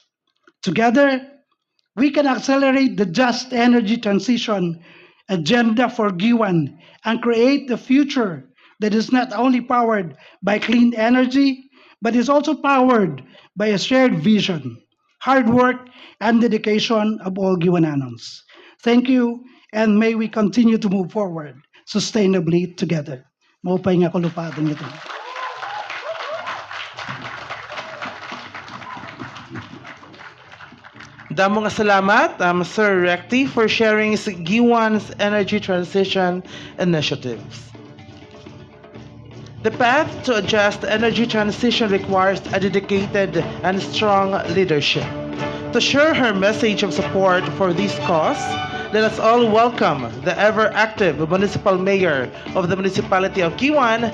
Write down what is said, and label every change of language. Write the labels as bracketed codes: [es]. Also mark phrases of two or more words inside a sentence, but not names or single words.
[en] Together, we can accelerate the just energy transition agenda for Giwan and create a future that is not only powered by clean energy, but is also powered by a shared vision, hard work, and dedication of all Giwananons. Thank you, and may we continue to move forward sustainably together. [war] Maupay nga kalupatan nito. Damo nga salamat, Sir Recti, [en] for sharing Giwan's energy transition initiatives. The path to a just energy transition requires a dedicated and strong leadership. To share her message of support for this cause, let us all welcome the ever-active municipal mayor of the municipality of Giwan.